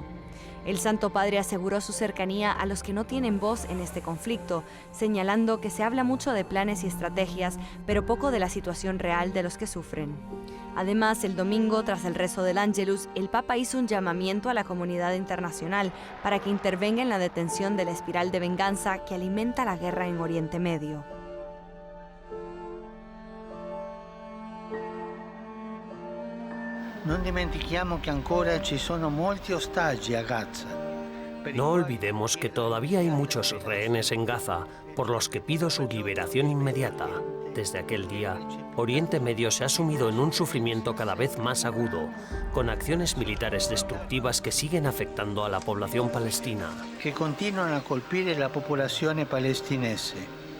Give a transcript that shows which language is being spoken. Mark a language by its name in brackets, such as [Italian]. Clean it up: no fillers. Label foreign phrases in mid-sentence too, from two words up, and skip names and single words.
[Spanish] El Santo Padre aseguró su cercanía a los que no tienen voz en este conflicto, señalando que se habla mucho de planes y estrategias, pero poco de la situación real de los que sufren. Además, el domingo, tras el rezo del Ángelus, el Papa hizo un llamamiento a la comunidad internacional para que intervenga en la detención de la espiral de venganza que alimenta la guerra en Oriente Medio. [Italian] Non dimentichiamo che ancora ci sono molti ostaggi a Gaza. [Spanish] No olvidemos que todavía hay muchos rehenes en Gaza, por los que pido su liberación inmediata. Desde aquel día, Oriente Medio se ha sumido en un sufrimiento cada vez más agudo, con acciones militares destructivas que siguen afectando a la población palestina. [Italian] Che continuano a colpire la popolazione palestinese.